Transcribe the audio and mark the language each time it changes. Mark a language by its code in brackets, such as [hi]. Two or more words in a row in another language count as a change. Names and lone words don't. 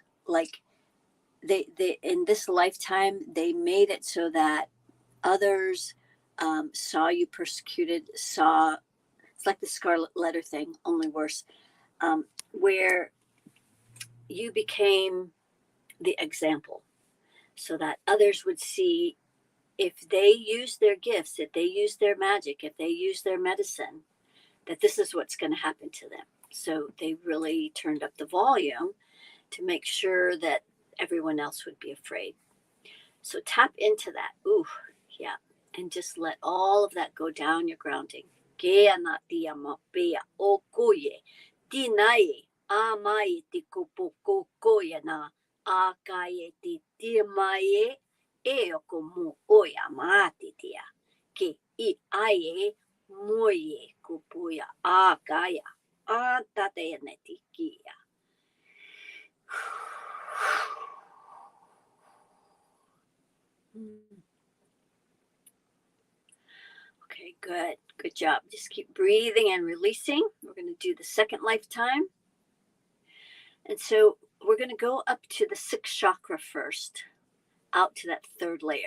[en] Like they in this lifetime, they made it so that others saw you persecuted, it's like the scarlet letter thing, only worse, where you became the example so that others would see, if they use their gifts, if they use their magic, if they use their medicine, that this is what's going to happen to them. So they really turned up the volume to make sure that everyone else would be afraid. So tap into that. Ooh, yeah. And just let all of that go down your grounding. Gea na tia mapea o koye. Ti nai a mai ti kopoko koya na a kaye ti ti mai e o komu oya maati tia. Ke I aye moye kupuya a kaya a tate ne ti kia. Okay, good. Good job. Just keep breathing and releasing. We're going to do the 2nd lifetime. And so we're going to go up to the 6th chakra first, out to that 3rd layer.